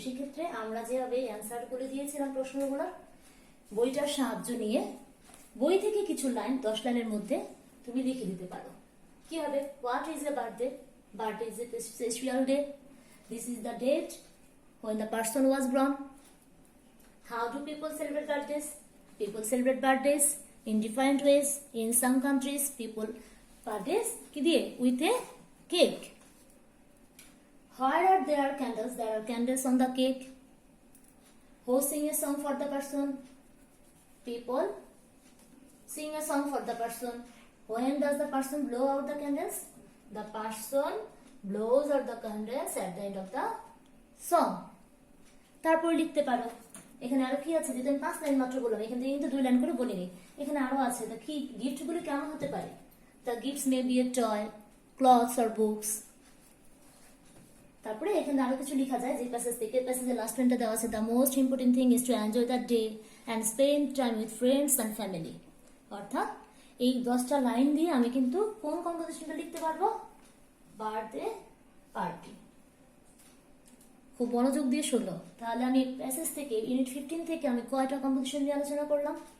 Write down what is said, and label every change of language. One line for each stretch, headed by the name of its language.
Bangla: সেক্ষেত্রে আমরা যেভাবে অ্যান্সার করে দিয়েছিলাম প্রশ্নগুলো, বইটার সাহায্য নিয়ে বই থেকে কিছু লাইন 10 লাইনের মধ্যে তুমি লিখে দিতে পারো। কি হবে?
English: What is a birthday? Birthday is a special day. This is the date when the person was born. How do people celebrate birthdays? People celebrate birthdays in different ways. In some countries, people birthdays with a cake. Where are there candles? There are candles on the cake. Who sing a song for the person? People sing a song for the person. When does the person blow out the candles? The person blows out the candles at the end of the song.
Bangla: তারপর লিখতে পারো, এখানে আরো কি আছে? যেহেতু আমি 5 line মাত্র বললাম, এখান থেকে কিন্তু 2 লাইন করে বলিনি। এখানে আরো আছে, কি গিফট গুলো কেমন হতে পারে?
English: The gifts may be a toy, clothes or books.
Bangla: তারপরে এখানে আরো কিছু লেখা যায় যে প্যাসেজ থেকে, প্যাসেজের লাস্ট লাইনটা দেওয়া আছে,
English: the most important thing is to enjoy the day and spend time with friends and family.
Bangla: অর্থাৎ এই 10টা লাইন দিয়ে আমি কিন্তু কোন কম্পোজিশনটা লিখতে পারবো? Birthday party. খুব মনোযোগ দিয়ে শুনলো। তাহলে আমি প্যাসেজ থেকে ইউনিট 15 থেকে আমি কয়টা কম্পোজিশন নিয়ে আলোচনা করলাম?